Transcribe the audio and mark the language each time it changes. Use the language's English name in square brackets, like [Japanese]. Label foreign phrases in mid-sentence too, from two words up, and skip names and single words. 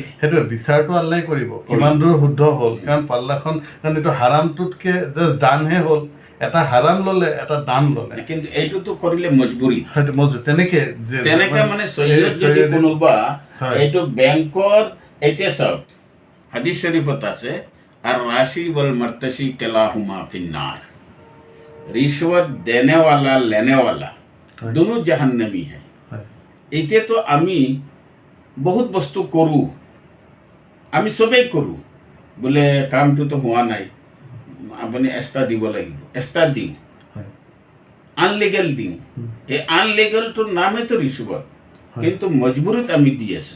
[Assamese] সেইটোৱে বিচাৰটো আল্লাই কৰিব কিমান দূৰ শুদ্ধ হ'ল। কাৰণ পাল্লাখন, কাৰণ এইটো হাৰামটোতকে জাষ্ট দানহে হ'ল, এটা হাৰাম ল'লে, এটা দান ল'লে, কিন্তু এইটোতো কৰিলে মজবুৰি। তেনেকে মানে যদি কোনোবা এইটো বেংকৰ, এতিয়া চাওক হাদিস শৰীফত আছে, [Arabic] الراشي والمرتشي كلاهما في النار, [Hindi] रिश्वत देने वाला लेने वाला दोनों जहन्नमी है। [Assamese] এতিয়া তো আমি বহুত বস্তু কৰোঁ, আমি চবেই কৰোঁ, বোলে কামটোতো হোৱা নাই, আপুনি এক্সট্ৰা দিব লাগিব, এক্সট্ৰা দিওঁ, আনলিগেল দিওঁ। এই আনলিগেলটোৰ নামেতো ৰিশ্বত, কিন্তু মজবুৰিত আমি দি আছোঁ।